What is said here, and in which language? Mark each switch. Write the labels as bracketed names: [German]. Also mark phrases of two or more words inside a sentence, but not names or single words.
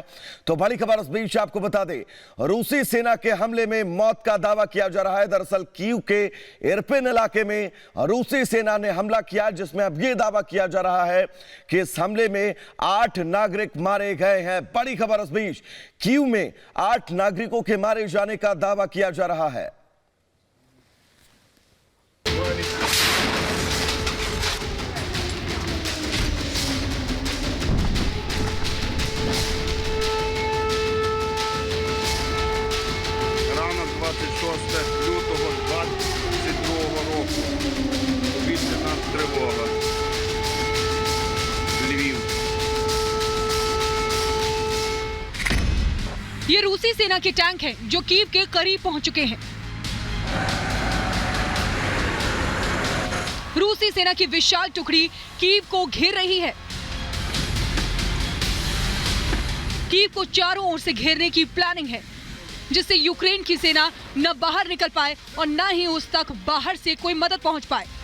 [Hindi] तो बड़ी खबर इस बीच आपको बता दें, रूसी सेना के हमले में मौत का दावा किया जा रहा है। दरअसल कीव के इरपिन इलाके में रूसी सेना ने हमला किया, जिसमें अब यह दावा किया जा रहा है कि इस हमले में 8 नागरिक मारे गए हैं। बड़ी खबर इस बीच, कीव में 8 नागरिकों के मारे जाने का दावा किया जा रहा है। [Ukrainian] Ранок 26 лютого 22 року. Повітряна тривога. Львів. [Hindi] ये रूसी सेना के टैंक हैं जो कीव के करीब पहुंच चुके हैं। रूसी सेना की विशाल टुकड़ी कीव को घेर रही है। कीव को चारों ओर से घेरने की प्लानिंग है, जिससे यूक्रेन की सेना न बाहर निकल पाए और न ही उस तक बाहर से कोई मदद पहुंच पाए।